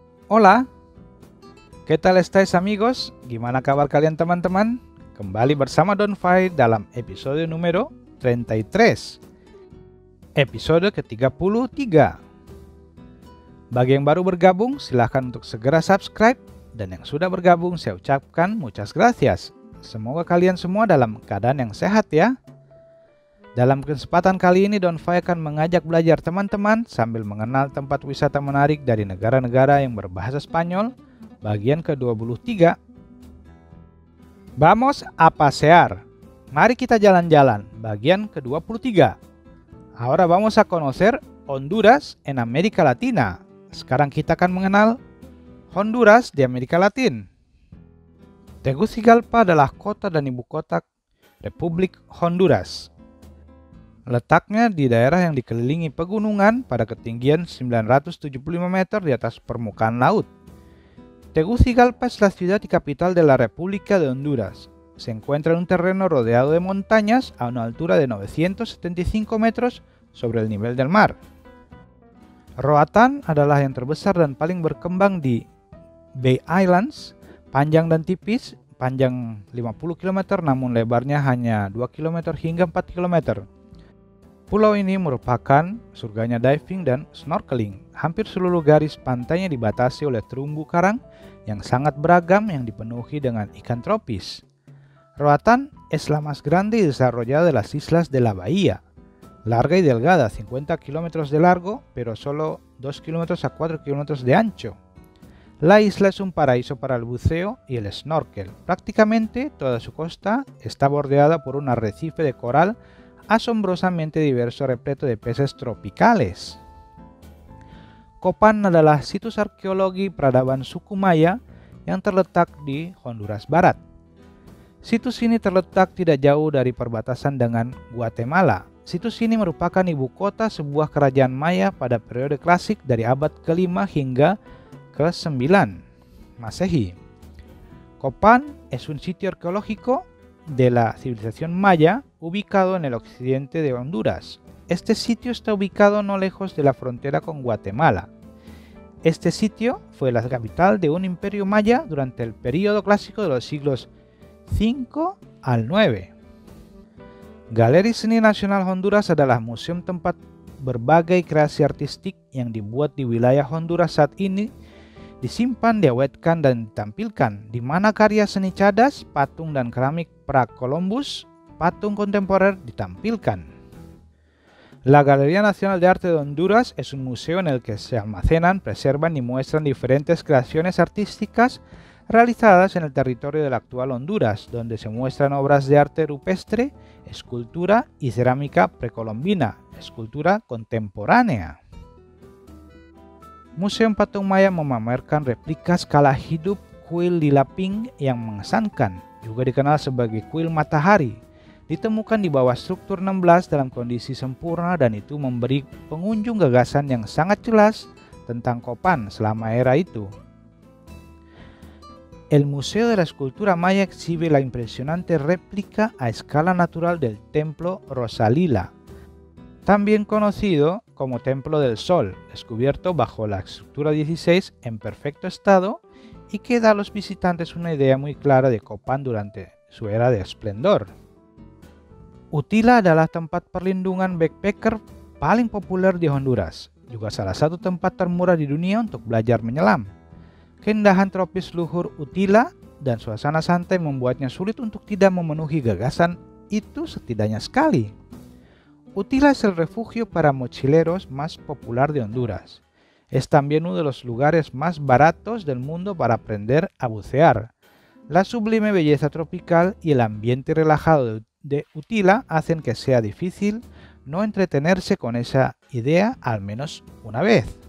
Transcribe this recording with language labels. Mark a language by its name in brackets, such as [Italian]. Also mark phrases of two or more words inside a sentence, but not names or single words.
[Spanish] Hola, ¿qué tal estáis amigos? [Indonesian] Gimana kabar kalian teman-teman? Kembali bersama Donfai dalam episode número 33. Episode ke-33. Bagi yang baru bergabung, silahkan untuk segera subscribe. Dan yang sudah bergabung, saya ucapkan [Spanish] muchas gracias. [Indonesian] Semoga kalian semua dalam keadaan yang sehat ya. Dalam kesempatan kali ini, Donfai akan mengajak belajar teman-teman sambil mengenal tempat wisata menarik dari negara-negara yang berbahasa Spanyol, bagian ke-23. [Spanish] Vamos a pasear. [Indonesian] Mari kita jalan-jalan, bagian ke-23. [Spanish] Ahora vamos a conocer Honduras en América Latina. [Indonesian] Sekarang kita akan mengenal Honduras di Amerika Latin. Tegucigalpa adalah kota dan ibu kota Republik Honduras. Letaknya di daerah yang dikelilingi pegunungan pada ketinggian 975 meter di atas permukaan laut. [Spanish] Tegucigalpa es la ciudad y capital de la República de Honduras. Se encuentra en un terreno rodeado de montañas a una altura de 975 metros sobre el nivel del mar. [Indonesian] Roatán adalah yang terbesar dan paling berkembang di Bay Islands, panjang dan tipis, panjang 50 km namun lebarnya hanya 2 km hingga 4 km. Pulau ini merupakan surganya diving dan snorkeling. Hampir seluruh garis pantainya dibatasi oleh terumbu karang yang sangat beragam yang dipenuhi dengan ikan tropis. [Spanish] Roatán es la más grande y desarrollada de las islas de la bahía. Larga y delgada, 50 kilómetros de largo, pero solo 2 kilómetros a 4 kilómetros de ancho. La isla es un paraíso para el buceo y el snorkel. Prácticamente toda su costa está bordeada por un arrecife de coral asombrosamente diverso repleto de peces tropicales. [Indonesian] Copan adalah situs arkeologi peradaban suku Maya yang terletak di Honduras Barat. Situs ini terletak tidak jauh dari perbatasan dengan Guatemala. Situs ini merupakan ibu kota sebuah kerajaan Maya pada periode klasik dari abad ke-5 hingga ke-9 Masehi. [Spanish] Copan es un sitio arqueológico de la civilización maya ubicado en el occidente de Honduras. Este sitio está ubicado no lejos de la frontera con Guatemala. Este sitio fue la capital de un imperio maya durante el período clásico de los siglos 5 al 9. [Indonesian] Galeri Seni Nasional Honduras adalah museum tempat berbagai kreasi artistik yang dibuat di wilayah Honduras saat ini disimpan, diawetkan, dan ditampilkan, di mana karya seni cadas, patung dan keramik pra-Columbus, patung kontemporer ditampilkan. [Spanish] La Galería Nacional de Arte de Honduras es un museo en el que se almacenan, preservan y muestran diferentes creaciones artísticas realizadas en el territorio de la actual Honduras, donde se muestran obras de arte rupestre, escultura y cerámica precolombina, escultura contemporánea. [Indonesian] Museum Patung Maya memamerkan replika skala hidup kuil lila pink yang mengesankan, juga dikenal sebagai kuil matahari. Ditemukan di bawah struktur 16 dalam kondisi sempurna dan itu memberi pengunjung gagasan yang sangat jelas tentang Copan selama era itu. [Spanish] El Museo de la Escultura Maya exhibe la impresionante réplica a escala natural del Templo Rosalila, también conocido como Templo del Sol, descubierto bajo la estructura 16 en perfecto estado y que da a los visitantes una idea muy clara de Copan durante su era de esplendor. [Indonesian] Utila adalah tempat perlindungan backpacker paling populer di Honduras, juga salah satu tempat termurah di dunia untuk belajar menyelam. Keindahan tropis luhur Utila dan suasana santai membuatnya sulit untuk tidak memenuhi gagasan itu setidaknya sekali. [Spanish] Utila es el refugio para mochileros más popular de Honduras. Es también uno de los lugares más baratos del mundo para aprender a bucear. La sublime belleza tropical y el ambiente relajado de Utila hacen que sea difícil no entretenerse con esa idea al menos una vez.